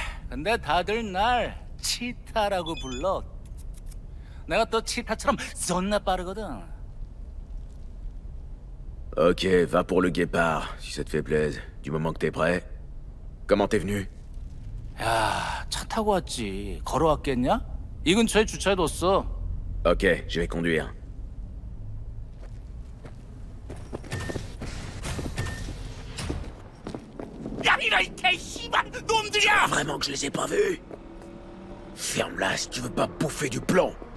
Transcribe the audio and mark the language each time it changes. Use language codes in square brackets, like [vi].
[ko] 근데 다들 날 치타라고 불러. 내가 또 치타처럼 존나 빠르거든. [fr] Ok, va pour le guépard, si ça te fait plaisir, du moment que t'es prêt. Comment t'es venu? [ko] 야, 차 타고 왔지. 걸어왔겠냐? 이 근처에 주차해뒀어. [fr] Ok, je vais conduire. [ko] 야, 이런 개씨발 놈들이야! [fr] Vraiment que je les ai pas vus? Ferme-la si tu veux pas bouffer du plomb.